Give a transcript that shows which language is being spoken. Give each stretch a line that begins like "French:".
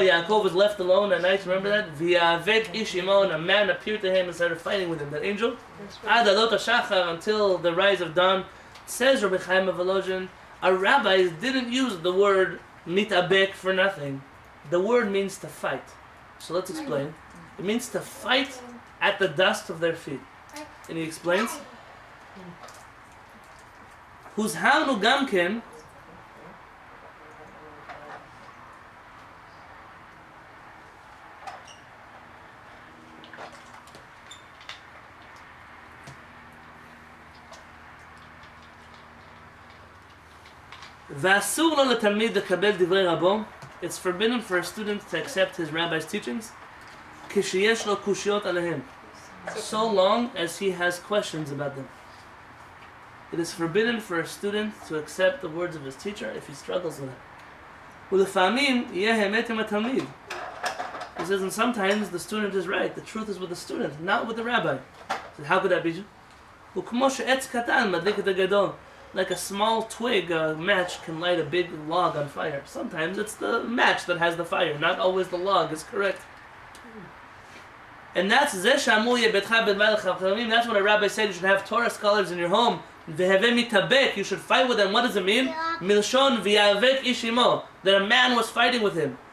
English: Yaakov was left alone at night. Remember that?
Hebrew: V'yavek ish imo,
English: and a man appeared to him and started fighting with him. That angel.
Hebrew: Ad alot hashachar,
English: until the rise of dawn. Says Rabbi Chaim of Volozhin, our rabbis didn't use the word mitabek for nothing. The word means to fight. So let's explain. It means to fight at the dust of their feet. And he explains,
Hebrew: Huzharnu gamken, ואסור לו לתלמיד לקבל דברי רבו.
English: It's forbidden for a student to accept his rabbi's teachings
Hebrew: כשיש לו קושיות עליהם,
English: so long as he has questions about them. It is forbidden for a student to accept the words of his teacher if he struggles with it.
Hebrew: ולפעמים יהיה האמת עם התלמיד.
English: He says, and sometimes the student is right, the truth is with the student, not with the rabbi. So how could that be?
Hebrew: וכמו שעץ קטן מדליק את הגדול.
English: Like a small twig, a match can light a big log on fire. Sometimes it's the match that has the fire, not always the log is correct. And that's that's what a rabbi said, you should have Torah scholars in your home. You should fight with them. What does it mean?
Hebrew: Milshon v'yavek ishimo,
English: that a man was fighting with him.